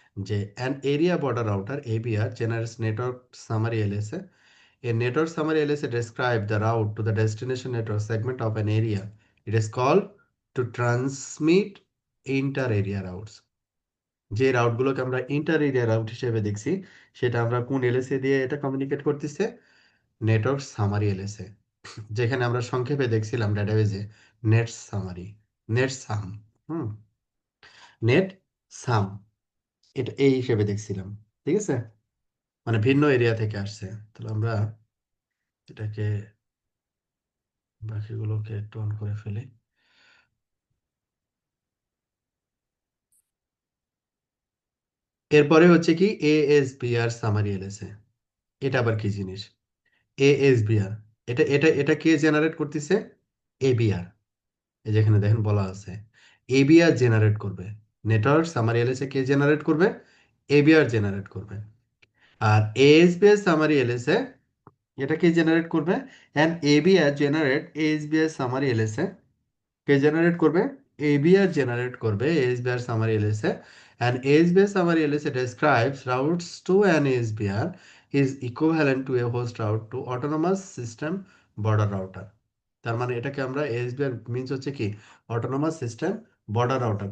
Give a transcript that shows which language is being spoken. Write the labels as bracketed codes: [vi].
[en] যে an area border router ABR generates network summary LSA. A network summary LSA describe the route to the destination network segment of an area. It is called to transmit inter-area routes. [bn] যে রাউটগুলোকে আমরা inter area route হিসেবে দেখছি, সেটা আমরা কোন LSA দিয়ে এটা communicate করতেছে? Network summary LSA. যেখানে আমরা সংক্ষেপে দেখছিলাম ডেটাবেজে নেট সামারি, নেট সাম, হুম, নেট সাম, এটা এই হিসেবে দেখছিলাম। ঠিক আছে, মানে ভিন্ন এরিয়া থেকে আসছে। তাহলে আমরা এটাকে, বাকিগুলোকে একটু অন করে ফেলি। এরপরে হচ্ছে কি এএসবিআর সামারি এলএসএ। এটা আবার কি জিনিস? এএসবিআর, এটা কে জেনারেট করতেছে? এবিআর। এই যেখানে দেখেন বলা আছে এবিআর জেনারেট করবে। নেটওয়ার্ক সামারি এলএসএ কে জেনারেট করবে? এবিআর জেনারেট করবে। আর এএসবিআর সামারি এলএসএ এটা কে জেনারেট করবে? [en] And ABR generate ASBR summary LSA. [bn] K generate করবে? এবিআর জেনারেট করবে এএসবিআর summary LSA. [en] and ASBIR summary LSA describes routes to an ASBIR is equivalent to a host route to autonomous system border router। [bn] তার মানে এটাকে আমরা SBR means হচ্ছে কি autonomous system border router.